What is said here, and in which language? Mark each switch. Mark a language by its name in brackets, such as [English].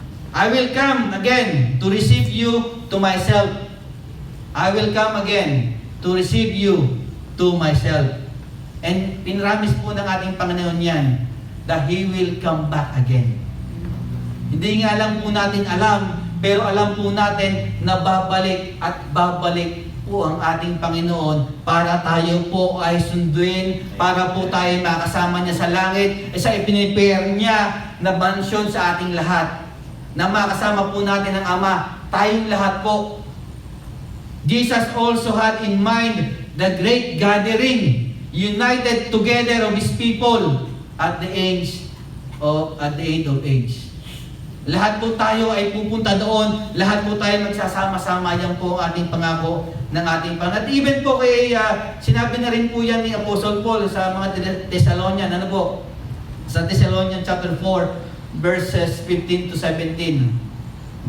[English] I will come again to receive you to myself. I will come again to receive you to myself. [Filipino] And pinramis po ng ating Panginoon yan [English] that He will come back again. [Filipino] Hindi nga lang po natin alam, pero alam po natin na babalik at babalik po ang ating Panginoon para tayo po ay sunduin, para po tayo makasama niya sa langit, sa ipinipare niya na mansyon sa ating lahat. Na makasama po natin ang Ama, tayong lahat po. [English] Jesus also had in mind the great gathering, united together of His people at the end of age. [Filipino] Lahat po tayo ay pupunta doon, lahat po tayo magsasama-sama, yan po ang ating pangako ng ating Panginoon. At even po kay, sinabi na rin po yan ni Apostle Paul sa mga Thessalonian, ano po? Sa Thessalonian chapter 4, verses 15 to 17.